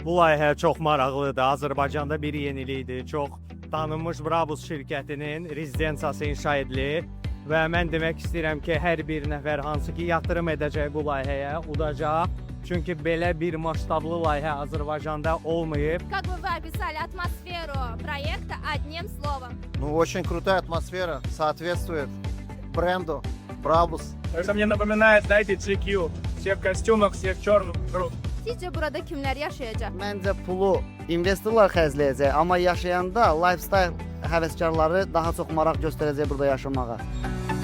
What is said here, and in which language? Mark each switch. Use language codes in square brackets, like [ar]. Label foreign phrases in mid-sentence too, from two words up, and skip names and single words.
[az] Bu layihə çox maraqlıdır. Azərbaycanda bir yenilikdir. Çox tanınmış Brabus şirkətinin rezidensiyası inşa edilir və mən demək istəyirəm ki, hər bir nəfər hansı ki yatırım edəcək bu layihəyə udacaq. Çünki belə bir масштабlı layihə Azərbaycanda olmayıb. [ru] Как бы вы описали атмосферу проекта одним словом? Ну, очень крутая атмосфера, соответствует бренду Brabus. Это мне напоминает, знаете, GQ. Все в костюмах, все в черном. [az] Sizcə burada kimlər yaşayacaq? Məncə pulu investorlar xərcləyəcək, amma yaşayanda lifestyle həvəskarları daha çox maraq göstərəcək burada yaşamağa.